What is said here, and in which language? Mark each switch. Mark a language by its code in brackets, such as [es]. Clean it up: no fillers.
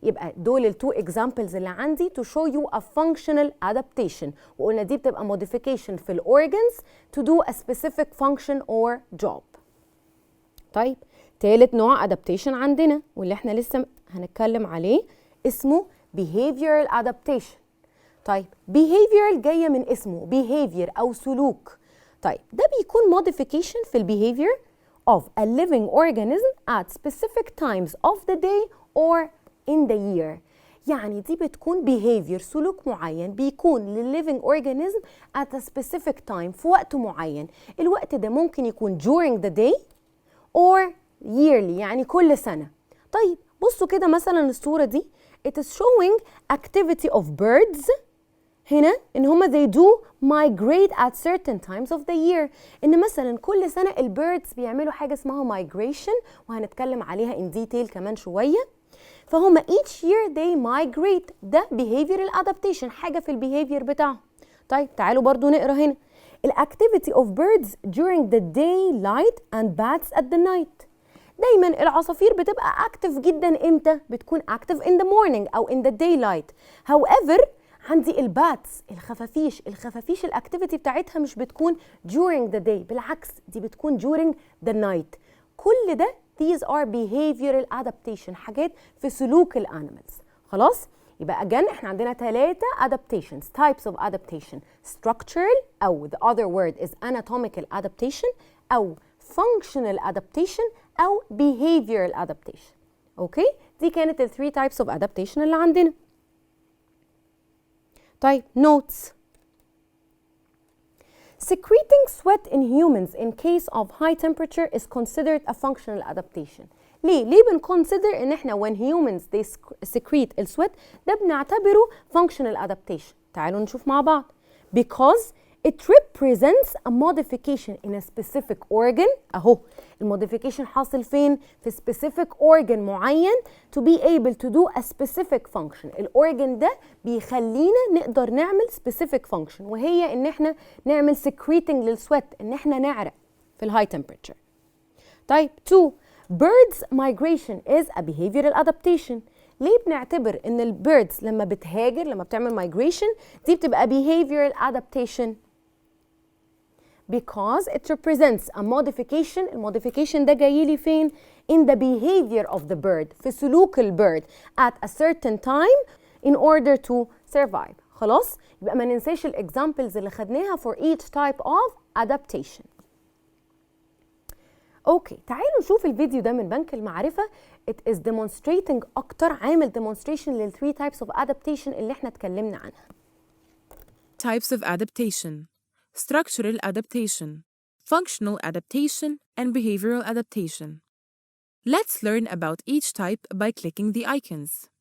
[ar] يبقى دول [en] التو examples [ar] اللي عندي [en] to show you a functional adaptation. وقلنا دي بتبقى modification في الأورجنز to do a specific function or job. [ar] طيب تالت نوع adaptation عندنا واللي احنا لسه هنتكلم عليه اسمه [en] behavioral adaptation. [ar] طيب behavioral جاية من اسمه behavior أو سلوك. طيب ده بيكون [en] modification في behavior of a living organism at specific times of the day or in the year. [ar] يعني دي بتكون behavior سلوك معين بيكون للليفينج organism [en] at a specific time [ar] في وقت معين. الوقت ده ممكن يكون [en] during the day or yearly [ar] يعني كل سنة. طيب بصوا كده مثلا الصورة دي [en] it is showing activity of birds. [ar] هنا ان هما [en] they do migrate at certain times of the year. [ar] ان مثلا كل سنة البيردز بيعملوا حاجة اسمها migration وهنتكلم عليها [en] in detail [ar] كمان شوية. فهم [en] each year they migrate. [ar] ده behavioral adaptation حاجة في البيهيفير بتاعهم. طيب تعالوا برضو نقرأ هنا [en] activity of birds during the daylight and bats at the night. [ar] دايما العصافير بتبقى active جدا امتى؟ بتكون active [en] in the morning [ar] أو [en] in the daylight. [ar] However عندي الباتس الخفافيش الاكتيفيتي بتاعتها مش بتكون [en] during the day، [ar] بالعكس دي بتكون [en] during the night. [ar] كل ده [en] these are behavioral adaptation [ar] حاجات في سلوك الانيمالز. خلاص يبقى [en] again [ar] احنا عندنا [en] 3 adaptations types of adaptation structural أو the other word is anatomical adaptation أو functional adaptation أو behavioral adaptation. [ar] اوكي دي كانت ال 3 [en] types of adaptation [ar] اللي عندنا. [en] طيب notes secreting sweat in humans in case of high temperature is considered a functional adaptation. [ar] ليه بنconsider ان احنا [en] when humans they secrete [ar] السويت ده بنعتبره [en] functional adaptation. [ar] تعالوا نشوف مع بعض. [en] Because it represents a modification in a specific organ. [ar] اهو الموديفيكيشن حاصل فين؟ في [en] specific organ [ar] معين [en] to be able to do a specific function. [ar] الأورجن ده بيخلينا نقدر نعمل [en] specific function [ar] وهي ان احنا نعمل secreting للسويت، ان احنا نعرق في الهاي temperature. [en] طيب 2 birds migration is a behavioral adaptation. [ar] ليه بنعتبر ان البيردز لما بتهاجر لما بتعمل migration دي بتبقى [en] behavioral adaptation؟ because it represents a modification. [ar] الموديفيكيشن ده جاي لي فين؟ [en] in the behavior of the bird [ar] في سلوك البيرد [en] at a certain time in order to survive. [ar] خلاص يبقى ما ننساش الاكزامبلز اللي خدناها [en] for each type of adaptation. [ar] اوكي تعالوا نشوف الفيديو ده من بنك المعرفة. [en] it is demonstrating [ar] اكتر عامل demonstration لل 3 [en] types of adaptation [ar] اللي احنا اتكلمنا عنها. [en] Types of adaptation: structural adaptation, functional adaptation, and behavioral adaptation. Let's learn about each type by clicking the icons.